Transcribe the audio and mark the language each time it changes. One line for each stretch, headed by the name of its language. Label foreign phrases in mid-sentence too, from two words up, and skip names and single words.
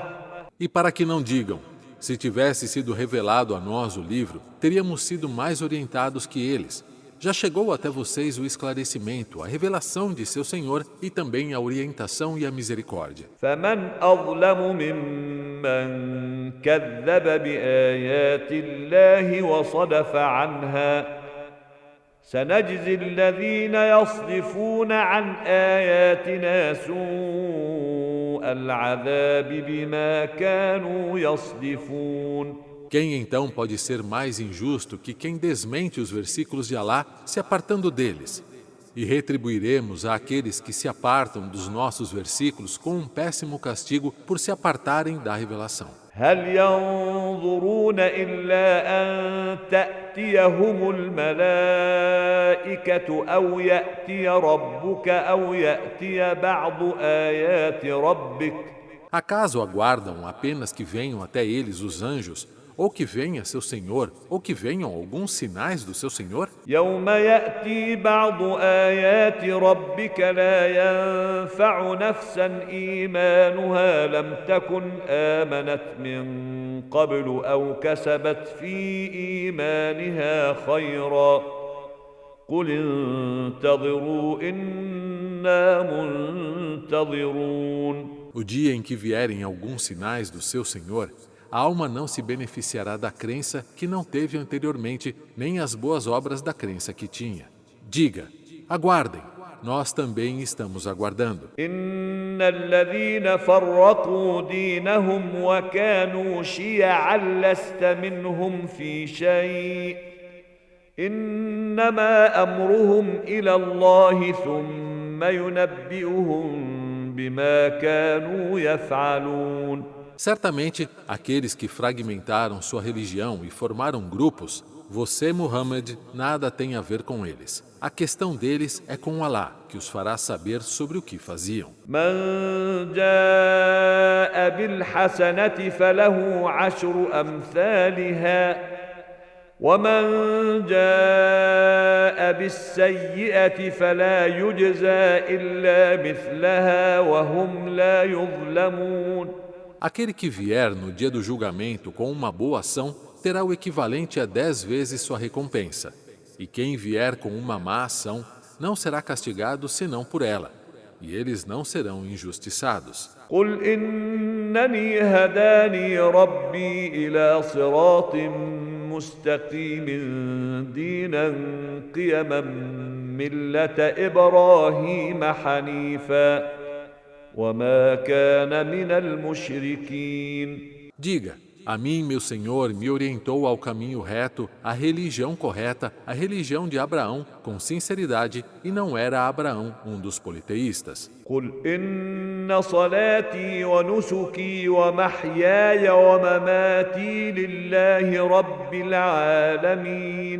Portuguese: E para que não digam, se tivesse sido revelado a nós o livro, teríamos sido mais orientados que eles. Já chegou até vocês o esclarecimento, a revelação de seu Senhor e também a orientação e a misericórdia.
Arabic: فمن أظلم ممن كذب بآيات الله وصدف عنها سنجزي الذين يصدفون عن آياتنا سوء العذاب بما كانوا يصدفون.
Portuguese: Quem então pode ser mais injusto que quem desmente os versículos de Alá, se apartando deles? E retribuiremos àqueles que se apartam dos nossos versículos com um péssimo castigo por se apartarem da revelação.
Arabic: هل ينظرون إلا أن تأتيهم الملائكة أو يأتي ربك أو يأتي بعض آيات ربك.
Portuguese: Acaso aguardam apenas que venham até eles os anjos, ou que venha seu Senhor, ou que venham alguns sinais do seu Senhor?
Arabic: يوم يأتي بعض آيات ربك لا ينفع نفسا إيمانها لم تكن آمنت من قبل أو كسبت في إيمانها خيرا قل انتظروا إنا منتظرون.
Portuguese: O dia em que vierem alguns sinais do seu Senhor, a alma não se beneficiará da crença que não teve anteriormente, nem as boas obras da crença que tinha. Diga, aguardem, nós também estamos aguardando.
Arabic: إن الذين فرقوا دينهم وكانوا شيعا لست منهم في شيء إنما أمرهم إلى الله ثم ينبئهم بما كانوا يفعلون.
Portuguese: Certamente, aqueles que fragmentaram sua religião e formaram grupos, você, Muhammad, nada tem a ver com eles. A questão deles é com Alá, que os fará saber sobre o que faziam.
Arabic: من جاء بالحسنة فله عشر أمثالها ومن جاء بالسيئة فلا يجزى إلا مثلها وهم لا يظلمون.
Portuguese: Aquele que vier no dia do julgamento com uma boa ação terá o equivalente a 10 vezes sua recompensa. E quem vier com uma má ação não será castigado senão por ela. E eles não serão injustiçados.
Arabic: قل إنني هداني ربي إلى صراط مستقيم دينا قيما ملة إبراهيم حنيفا وما كان من المشركين.
Portuguese: Diga, a mim meu Senhor me orientou ao caminho reto, à religião correta, a religião de Abraão, com sinceridade, e não era Abraão um dos politeístas.
Arabic: قل إن صلاتي ونسكي ومحياي ومماتي لله رب العالمين.